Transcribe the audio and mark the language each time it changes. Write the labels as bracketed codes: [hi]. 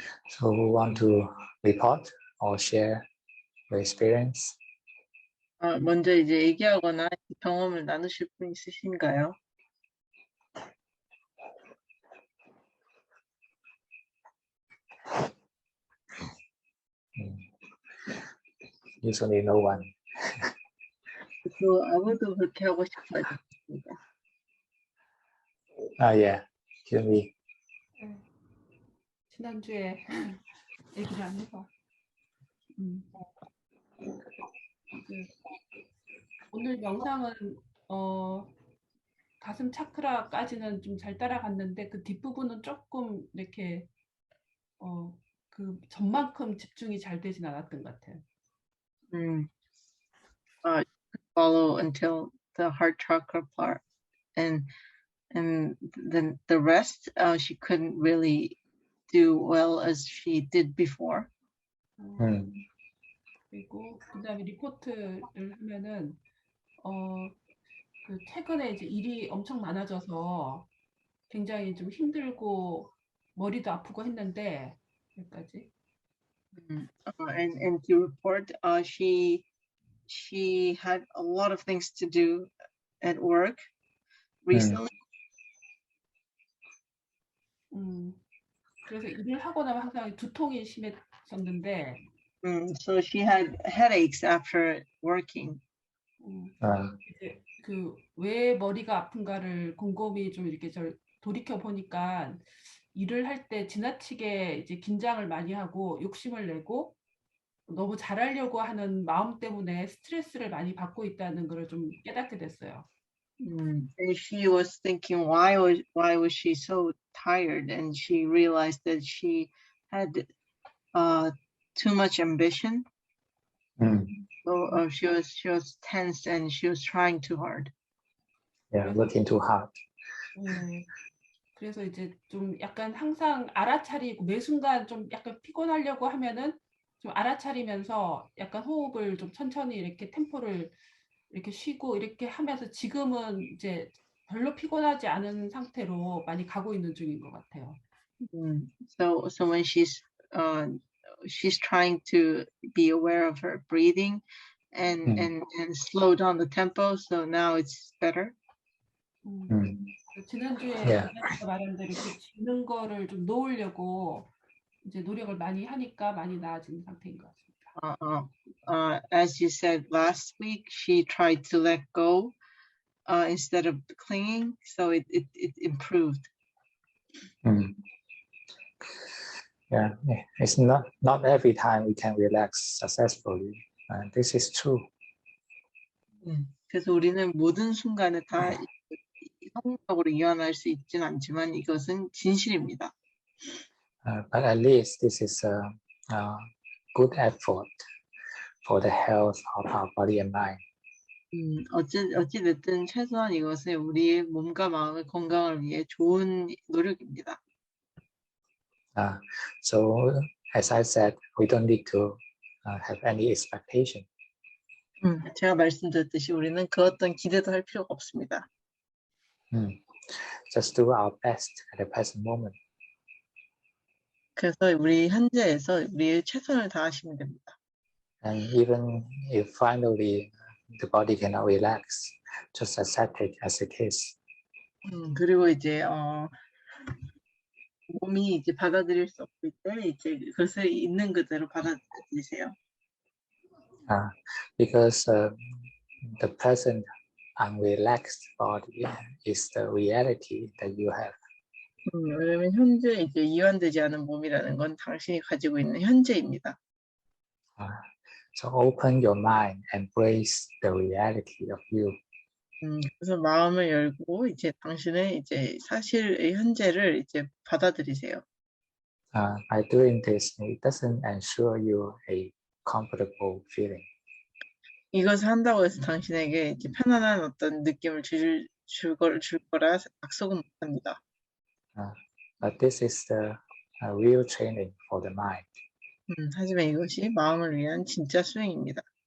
[en] So who want to report or share your experience? [ko] 먼저 이제 얘기하거나 경험을 나누실 분 있으신가요? [en] Usually no one. [ko] 또 아무도 그렇게 하고 싶지 않습니다. [en] Yeah, hear me. [ko] 지난주에 얘기를 안 해서 오늘 명상은 가슴 차크라까지는 좀 잘 따라갔는데 그 뒷부분은 조금 이렇게 그 전만큼 집중이 잘 되진 않았던 것 같아요. [en] Follow until the heart chakra part, and then the rest she couldn't really do well as she did before. [ko] 그리고 그다음에 리포트를 하면은 그 최근에 이제 일이 엄청 많아져서 굉장히 좀 힘들고 머리도 아프고 했는데 여기까지. [en] And to report, she had a lot of things to do at work recently. [ko] 그래서 일을 하고 나면 항상 두통이 심했었는데. [en] So she had headaches after working. [ko] 이제 그 왜 머리가 아픈가를 곰곰이 좀 이렇게 돌이켜 보니까 일을 할 때 지나치게 이제 긴장을 많이 하고 욕심을 내고 너무 잘하려고 하는 마음 때문에 스트레스를 많이 받고 있다는 걸 좀 깨닫게 됐어요. [en] And she was thinking, why was she so tired? And she realized that she had too much ambition. So she was tense and she was trying too hard. Yeah, working too hard. [ko] 그래서 이제 좀 약간 항상 알아차리고 매 순간 좀 약간 피곤하려고 하면은 좀 알아차리면서 약간 호흡을 좀 천천히 이렇게 템포를 이렇게 쉬고 이렇게 하면서 지금은 이제 별로 피곤하지 않은 상태로 많이 가고 있는 중인 것 같아요. [en] So when she's trying to be aware of her breathing and slow down the tempo, so now it's better. [ko] 지난주에 아저씨가 말한 대로 이렇게 짖는 거를 좀 놓으려고 이제 노력을 많이 하니까 많이 나아지는 상태인 것 같습니다. [en] As you said last week, she tried to let go instead of clinging, so it improved. Yeah, it's not every time we can relax successfully. This is true. [ko] 그래서 우리는 모든 순간에 다 성공적으로 이완할 수 있지는 않지만 이것은 진실입니다. [en] But at least this is a good effort for the health of our body and mind. [ko] 어찌됐든 최소한 이것은 우리의 몸과 마음의 건강을 위해 좋은 노력입니다. [en] So as I said, we don't need to have any expectation. [ko] 제가 말씀드렸듯이 우리는 그 어떤 기대도 할 필요가 없습니다. [en] Just do our best at the present moment. [ko] 그래서 우리 현재에서 우리의 최선을 다하시면 됩니다. [en] And even if finally the body cannot relax, just accept it as it is. [ko] 그리고 이제 몸이 이제 받아들일 수 없을 때 이제 그것을 있는 그대로 받아들이세요. [en] Because the present unrelaxed body is the reality that you have. [ko] 왜냐면 현재 이제 이완되지 않은 몸이라는 건 당신이 가지고 있는 현재입니다. [en] So open your mind, embrace the reality of you. [ko] 그래서 마음을 열고 이제 당신의 이제 사실의 현재를 이제 받아들이세요. [en] By doing this, it doesn't ensure you a comfortable feeling. [ko] 이것을 한다고 해서 당신에게 이제 편안한 어떤 느낌을 줄 거라 약속은 못합니다. [en] But this is the real training for the mind. [ko] 하지만 이것이 마음을 위한 진짜 수행입니다.